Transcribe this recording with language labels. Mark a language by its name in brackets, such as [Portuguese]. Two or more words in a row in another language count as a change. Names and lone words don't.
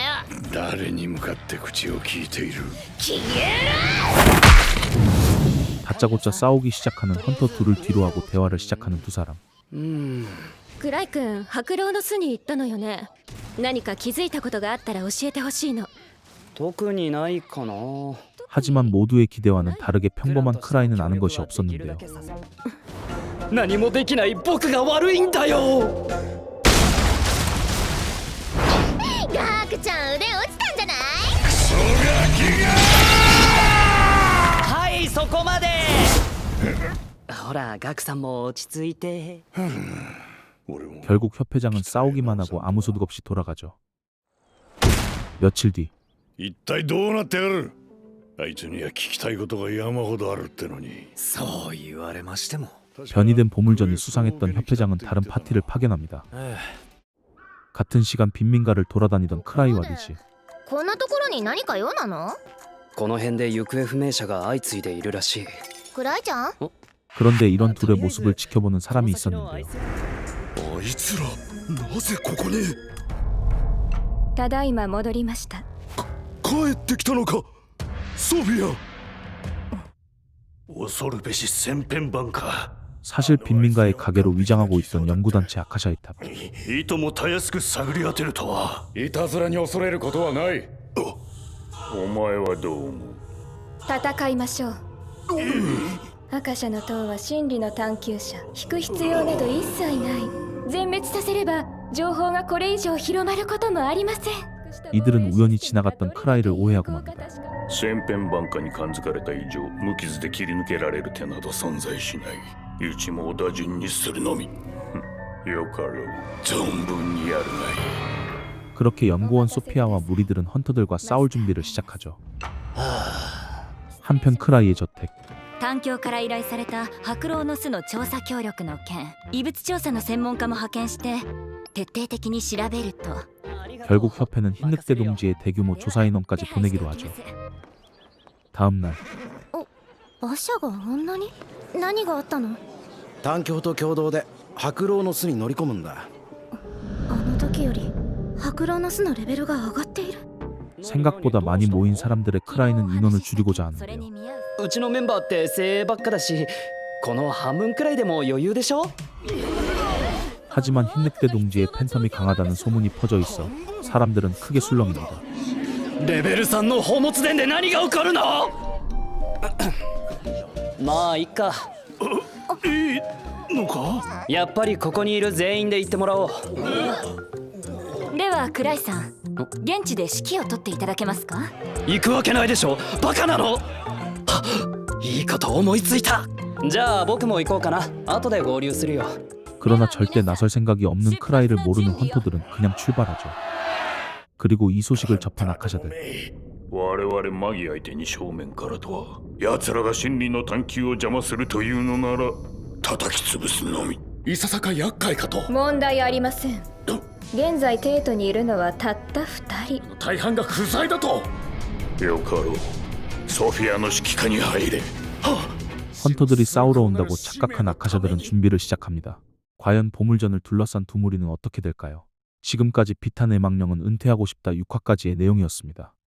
[Japanese] 誰に向かって口を聞いている。 [Korean] 다짜고짜 싸우기 시작하는 헌터 둘을 뒤로하고 대화를 시작하는 두 사람. [Japanese] クライ君、白狼の巣に行ったのよね。何か気づいたことがあったら教えてほしいの。特にないかな。 [Korean] 하지만 모두의 기대와는 다르게 평범한 크라이는 아는 것이 없었는데요. [Japanese] 何もできない僕が悪いんだよ。ガクちゃん腕落ちたんじゃない？はいそこまで。ほらガクさんも落ち着いて。 [Korean] 결국 협회장은 싸우기만 하고 아무 소득 없이 돌아가죠. 며칠 뒤 [Japanese] 一体どうなってやる。あいつには聞きたいことが山ほどあるってのに。そう言われましても [Korean] 변이된 보물전을 수상했던 협회장은 다른 파티를 파견합니다. 같은 시간 빈민가를 돌아다니던 크라이와 리지. [Japanese] こんなところに何か用なの？この辺で行方不明者が相次いでいるらしい。クライちゃん？ [Korean] 그런데 이런 둘의 모습을 지켜보는 사람이 있었는데요. [Japanese] あいつらなぜここに。ただいま戻りました。帰ってきたのかソフィア。恐るべし千変版か。 [Korean] 사실 빈민가의 가게로 위장하고 있던 연구단체 아카샤의 탑. [Japanese] いともたやすく探り当てるとは。いたずらに恐れることはない。お前はどう思う？戦いましょう。アカシャの塔は真理の探求者。引く必要など一切ない。全滅させれば情報がこれ以上広まることもありません。 [Korean] 이들은 우연히 지나갔던 크라이를 오해하고 맙니다. [Japanese] 千変万化に感づかれた以上無傷で切り抜けられる手など存在しない。うちも小田順にするのみ。よかろう。存分にやるがいい。 [Korean] 그렇게 연구원 소피아와 무리들은 헌터들과 싸울 준비를 시작하죠. 한편 크라이의 저택. [Japanese] 環境から依頼された白老の巣の調査協力の件、異物調査の専門家も派遣して徹底的に調べると。 [Korean] 결국 협회는 흰늑대 동지의 대규모 조사 인원까지 보내기로 하죠. 다음 날 [Japanese] 馬車があんなに？何があったの？環境と共同で白老の巣に乗り込むんだ。あの時より白老の巣のレベルが上がっている。 [Korean] 생각보다 많이 모인 사람들의 크라이는 인원을 줄이고자 하는데요. [Japanese] うちのメンバーって精鋭ばっかだし、この半分くらいでも余裕でしょ。 [Korean] 하지만 흰늑대 동지의 팬텀이 강하다는 소문이 퍼져 있어 사람들은 크게 술렁입니다. [Japanese] レベル3の宝物殿で何が起こるの？まあいっか。いいのか。やっぱりここにいる全員で行ってもらおう。ではクライさん、現地で指揮を取っていただけますか？行くわけないでしょ。バカなの？はいいこと思いついた。じゃあ僕も行こうかな。後で合流するよ。 [Korean] 그러나 절대 나설 생각이 없는 크라이를 모르는 헌터들은 그냥 출발하죠. 그리고 이 소식을 접한 아카샤들. [Japanese] 我々マギ相手に正面からとは。奴らが真理の探求を邪魔するというのなら叩き潰すのみ。いささか厄介かと。問題ありません。現在テートにいるのはたった2人。大半が不在だと。よかろう。ソフィアの指揮下に入れ。 [Korean] 헌터들이 싸우러 온다고 착각한 아카샤들은 준비를 시작합니다. 과연 보물전을 둘러싼 두 무리는 어떻게 될까요? 지금까지 비탄 애망령은 은퇴하고 싶다 6화까지의 내용이었습니다.